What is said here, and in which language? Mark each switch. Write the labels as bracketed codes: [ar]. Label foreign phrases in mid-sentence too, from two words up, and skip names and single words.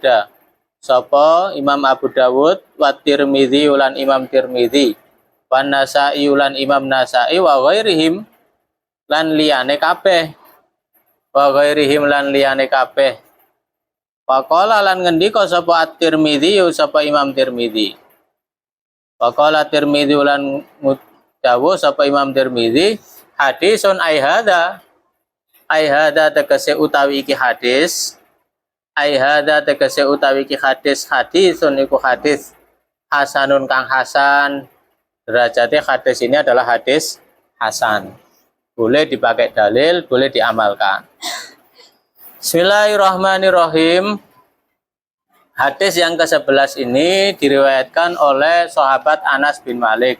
[jv] Sapa Imam Abu Dawud wa Tirmidzi lan Imam Tirmidzi, wan Nasa'i lan Imam Nasa'i [ar] وغيرهم [jv] lan liyane kabeh, [ar] وغيرهم [jv] lan liyane kabeh. Faqala lan ngendika sapa At-Tirmidzi sapa Imam Tirmidzi. Faqala Tirmidzi lan dawuh sapa Imam Tirmidzi, [ar] حديث أي هذا [jv] tegese utawi iki hadis. [ar] أي هذا [jv] tegese utawi iki hadisun iku hadis hasanun kang hasan. [id] Derajatnya hadis ini adalah hadis hasan. Boleh dipakai dalil, boleh diamalkan. Bismillahirrahmanirrahim. Hadis yang ke-11 ini diriwayatkan oleh sahabat Anas bin Malik.